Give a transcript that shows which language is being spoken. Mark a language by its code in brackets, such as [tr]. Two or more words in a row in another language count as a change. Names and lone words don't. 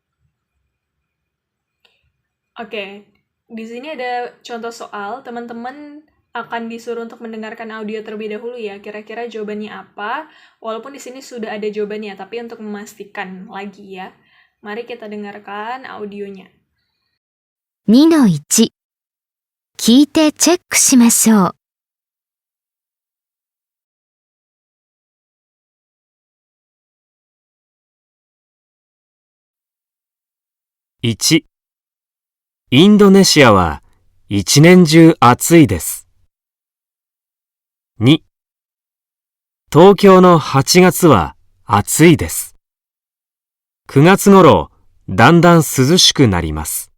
[id] Oke, di sini ada contoh soal. Teman-teman akan disuruh untuk mendengarkan audio terlebih dahulu ya. Kira-kira jawabannya apa? Walaupun di sini sudah ada jawabannya, tapi untuk memastikan lagi ya. Mari kita dengarkan audionya. [ja] 2-1 聞いてチェックしましょう。 1、インドネシアは一年中暑いです。2、東京の8月は暑いです。9月頃、だんだん涼しくなります